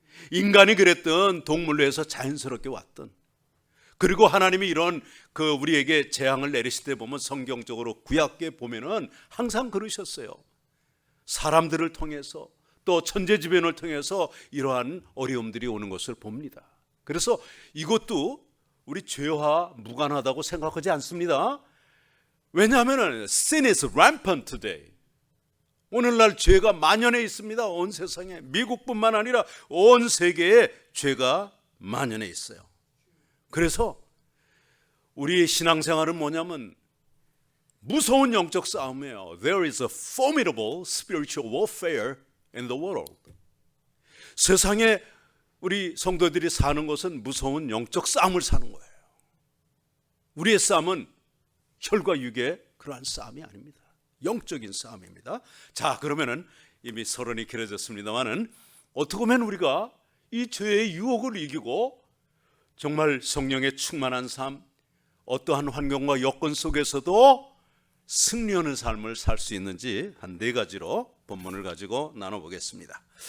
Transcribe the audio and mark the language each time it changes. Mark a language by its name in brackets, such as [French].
[Korean] 인간이 그랬든 동물로 해서 자연스럽게 왔든, 그리고 하나님이 이런 우리에게 재앙을 내리실 때 보면 성경적으로 구약에 보면은 항상 그러셨어요. 사람들을 통해서 또 천재지변을 통해서 이러한 어려움들이 오는 것을 봅니다. 그래서 이것도 우리 죄와 무관하다고 생각하지 않습니다. 왜냐하면 [English] sin is rampant today. [Korean] 오늘날 죄가 만연해 있습니다. 온 세상에, 미국뿐만 아니라 온 세계에 죄가 만연해 있어요. 그래서 우리의 신앙생활은 뭐냐면 무서운 영적 싸움이에요. [English] There is a formidable spiritual warfare in the world. [Korean] 세상에 우리 성도들이 사는 것은 무서운 영적 싸움을 사는 거예요. 우리의 싸움은 혈과 육의 그러한 싸움이 아닙니다. 영적인 싸움입니다. 자, 그러면은 이미 서론이 길어졌습니다만은 어떻게 보면 우리가 이 죄의 유혹을 이기고 정말 성령의 충만한 삶, 어떠한 환경과 여건 속에서도 승리하는 삶을 살 수 있는지 한 4가지로 본문을 가지고 나눠보겠습니다.